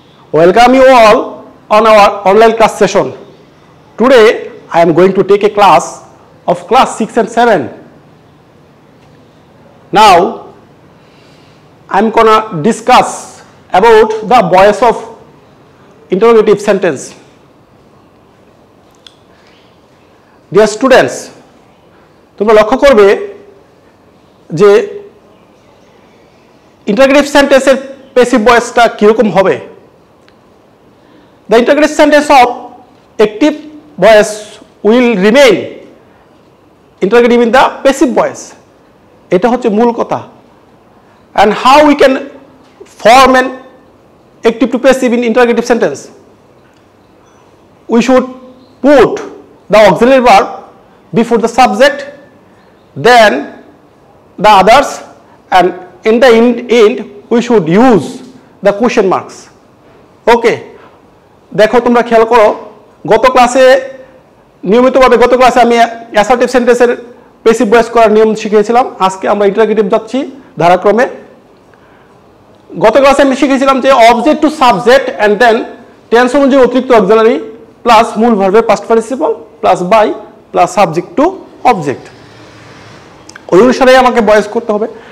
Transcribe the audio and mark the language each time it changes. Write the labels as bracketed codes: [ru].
[en] Welcome you all on our online class session. Today I am going to take a class of class 6 and 7. Now I am gonna discuss about the voice of interrogative sentence. Dear students, [bn] তোমরা লক্ষ্য করবে যে interrogative sentence এর passive voice টা কি রকম হবে। [en] The interrogative sentence of active voice will remain interrogative in the passive voice. [bn] এটা হচ্ছে মূল কথা। [en] And how we can form an active to passive in interrogative sentence? We should put the auxiliary verb before the subject, then the others, and in the end we should use the question marks. [bn] Okay, দেখো তোমরা খেয়াল করো, গত ক্লাসে নিয়মিতভাবে গত ক্লাসে আমি অ্যাসার্টিভ সেন্টেন্সের প্যাসিভ ভয়েস করার নিয়ম শিখিয়েছিলাম। আজকে আমরা ইন্টারোগেটিভ যাচ্ছি ধারাক্রমে। গত ক্লাসে আমি শিখেছিলাম যে object to subject and then tense অনুযায়ী অতিরিক্ত অক্সিলারি প্লাস মূল ভার্বের past participle plus by plus subject to object, ওই অনুসারে আমাকে ভয়েস করতে হবে।